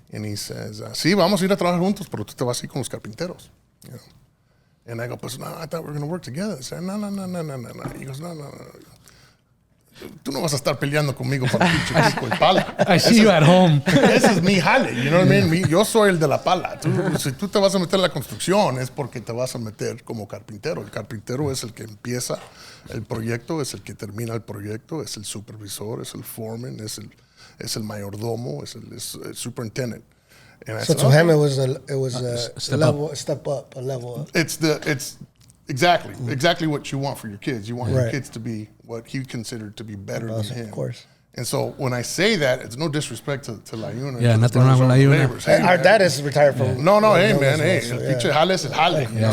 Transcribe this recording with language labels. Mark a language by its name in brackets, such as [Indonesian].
[English] And he says, [Spanish] "Sí, vamos a ir a trabajar juntos, pero tú te vas a ir con los carpinteros." [English] You know? And I go, [Spanish] "Pues no, [English] I thought we were going to work together." He said, No. He goes, No. [Spanish] Tú no vas a estar peleando conmigo para el pinche pico y pala. [English] I see you at home. [Spanish] Ese es mi jale, [English] you know what I mean? [Spanish] Yo soy el de la pala. Si tú te vas a meter en la construcción es porque te vas a meter como carpintero. El carpintero es el que empieza el proyecto, es el que termina el proyecto, es el supervisor, es el foreman, es el mayordomo, es el superintendent. [English] And I So said, to him, it was a step up. It's exactly what you want for your kids. You want your kids to be what he considered to be better than him. Of course. And so when I say that, it's no disrespect to La Yuna. Yeah, nothing wrong with La Yuna. Hey, Our dad is retired from. [Spanish] No, hey, man, hey, el pinche jale es el jale.